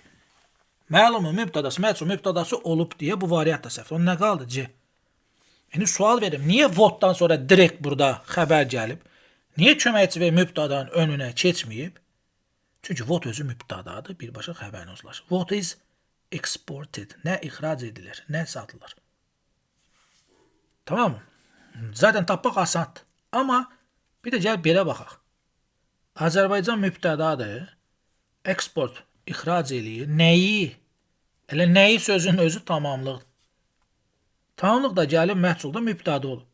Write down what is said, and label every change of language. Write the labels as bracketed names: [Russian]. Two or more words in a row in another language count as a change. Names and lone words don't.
[Azerbaijani] Məlumun mübtədası, məhsul mübtədası olub deyə bu variant da səhvdir. Onun nə qaldı? C. İndi sual verim. Niyə votdan sonra direkt burada xəbər gəlib? Niyə köməkçi və mübtədanın önünə keçməyib? Çünki vot özü mübtədadır, birbaşa xəbərini uzlaşır. [English] What is exported? [Azerbaijani] Nə ixrac edilir, nə satılır? Tamam mı? Zaten tapmaq asandır. Amma bir də gəl belə baxaq. Azərbaycan mübtədadır. Export ixrac eləyir. Nəyi? Elə nəyi sözün özü tamamlıqdır. Tamamlıq da gəlib məhsulda mübtəda olur.